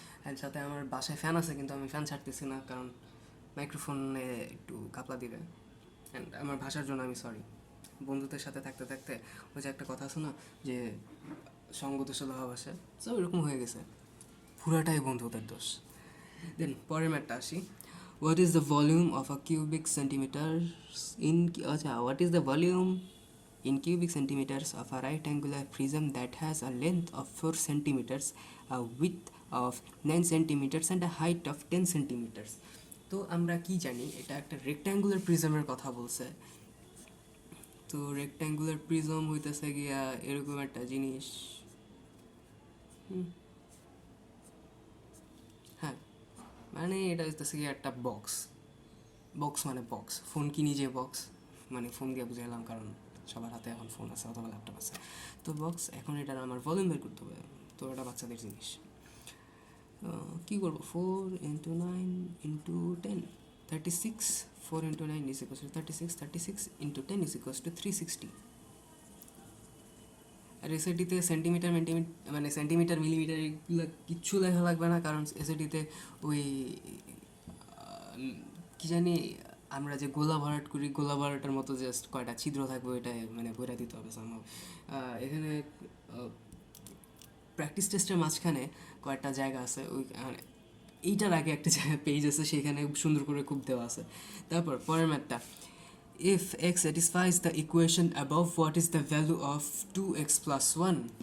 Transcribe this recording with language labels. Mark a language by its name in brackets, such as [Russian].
[Bangla] And সাথে আমার বাসায় ফ্যান আছে কিন্তু আমি ফ্যান ছাড়তেছি না, কারণ মাইক্রোফোনে একটু কাপলা দিবে। অ্যান্ড আমার ভাষার জন্য আমি সরি। বন্ধুদের সাথে থাকতে থাকতে ওই যে একটা কথা আছে না যে সঙ্গ দোষে ভালোবাসে, সো এরকম হয়ে গেছে, পুরাটাই বন্ধুদের দোষ। দেন পরের ম্যাটটা আসি। [English] What is the volume of a cubic centimeter in, আচ্ছা what is the volume in cubic centimeters of a right angular prism that has a length of 4 centimeters, a width of 9 centimeters and a height of 10 centimeters? [Bangla] তো আমরা কি জানি, এটা একটা rectangular প্রিজমের কথা বলছে। তো রেক্ট্যাঙ্গুলার প্রিজম হইতেছে গিয়া এরকম একটা জিনিস, হ্যাঁ, মানে এটা হইতেছে গিয়া একটা বক্স। বক্স মানে বক্স, ফোন কিনি যে বক্স, মানে ফোন দিয়ে বুঝাইলাম কারণ সবার হাতে এখন ফোন আছে অথবা ল্যাপটপ আছে। তো বক্স, এখন এটার আমার ভলিউম বের করতে হবে, তো এটা বাচ্চাদের জিনিস। কী করবো, 4 × 9 × 10, [English] 36 4 into 9 is equals to 36, 36 into 10 is equals to 360. [Bangla] আর এসএটিতে centimetre মানে সেন্টিমিটার মিলিমিটার এগুলো কিচ্ছু লেখা লাগবে না, কারণ এসএটিতে ওই কি জানি আমরা যে গোলা ভরাট করি, গোলা ভরাটের মতো জাস্ট কয়টা ছিদ্র থাকবে ওইটাই মানে বইরা দিতে হবে সম্ভব। এখানে প্র্যাকটিস টেস্টের মাঝখানে কয়েকটা জায়গা আছে, ওই এইটার আগে একটা জায়গায় পেজ আছে, সেখানে সুন্দর করে খুব দেওয়া আছে। তারপর পরের ম্যাথটা, [English] if x satisfies the equation above, what is the value of 2x plus 1?